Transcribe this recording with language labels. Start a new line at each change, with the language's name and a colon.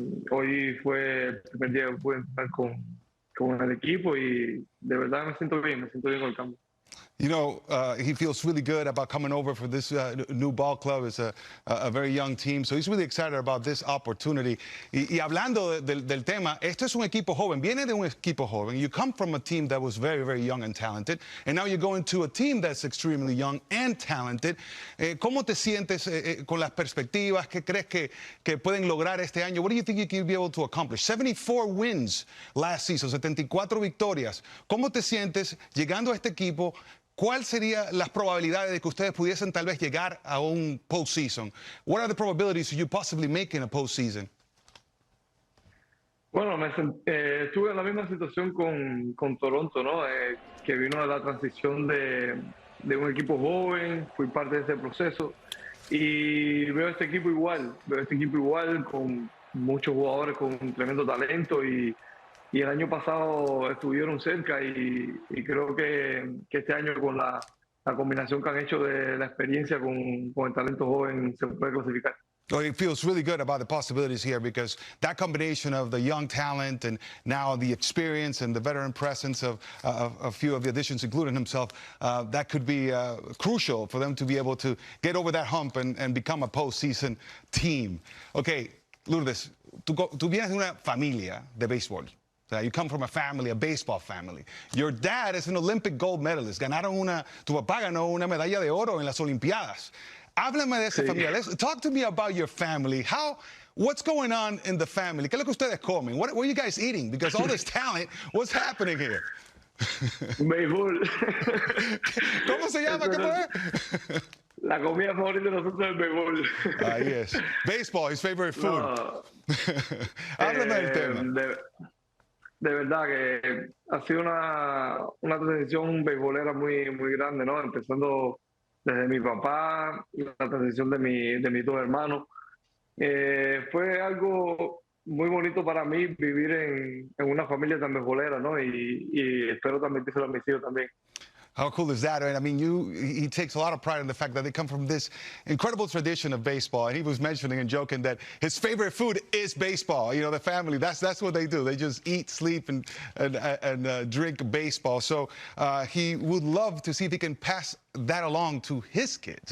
Spanish: Hoy fue el primer día que pude entrar con el equipo y de verdad me siento bien con el cambio.
English: He feels really good about coming over for this new ball club. It's a very young team, so he's really excited about this opportunity.
Spanish: Y hablando del tema, esto es un equipo joven. Viene de un equipo joven.
English: You come from a team that was very, very young and talented, and now you're going to a team that's extremely young and talented.
Spanish: ¿Cómo te sientes con las perspectivas? ¿Qué crees que pueden lograr este año?
English: What do you think you can be able to accomplish? 74 wins last season,
Spanish: 74 victorias. ¿Cómo te sientes llegando a este equipo? ¿Cuáles serían las probabilidades de que ustedes pudiesen tal vez llegar a un postseason?
English: What are the probabilities of you possibly making a postseason?
Spanish: Bueno, estuve en la misma situación con Toronto, ¿no? Que vino la transición de un equipo joven, fui parte de ese proceso y veo este equipo igual, con muchos jugadores con tremendo talento y el año pasado estuvieron cerca y creo que este año con la combinación que han hecho de la experiencia con el talento joven se puede clasificar.
English: Well, it feels really good about the possibilities here because that combination of the young talent and now the experience and the veteran presence of a few of the additions, including himself, that could be crucial for them to be able to get over that hump and become a postseason team.
Spanish: Okay, Lourdes, tú vienes de una familia de béisbol.
English: You come from a baseball family. Your dad is an Olympic gold medalist.
Spanish: Tu papá ganó una medalla de oro en las Olimpiadas. Háblame de esa familia.
English: Talk to me about your family. What's going on in the family?
Spanish: ¿Qué es lo que ustedes comen?
English: What are you guys eating? Because all this talent, what's happening here?
Spanish: Béisbol. ¿Cómo se llama? ¿Qué fue? La comida favorita de nosotros es el béisbol. Ahí es.
English: Baseball, his favorite food.
Spanish: No, Háblame del tema. De verdad que ha sido una transición beisbolera muy, muy grande, ¿no? Empezando desde mi papá, la transición de mis dos hermanos. Fue algo muy bonito para mí vivir en una familia tan beisbolera, ¿no? Y espero transmitírselo a mis hijos también.
English: How cool is that? Right? I mean, he takes a lot of pride in the fact that they come from this incredible tradition of baseball. And he was mentioning and joking that his favorite food is baseball. The family, that's what they do. They just eat, sleep, and drink baseball. So he would love to see if he can pass that along to his kids.